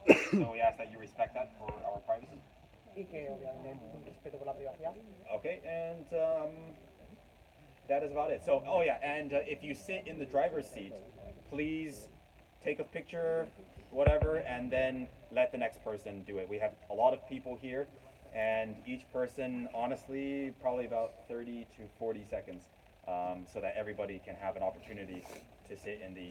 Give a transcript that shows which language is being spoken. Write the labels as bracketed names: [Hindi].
[English] So we ask that you respect that for our privacy. [Spanish] Y que obviamente un respeto por la privacidad. [English] Okay, and that is about it. So, oh yeah, and if you sit in the driver's seat, please take a picture, whatever, and then let the next person do it. We have a lot of people here, and each person, honestly, probably about 30 to 40 seconds, so that everybody can have an opportunity to sit in the.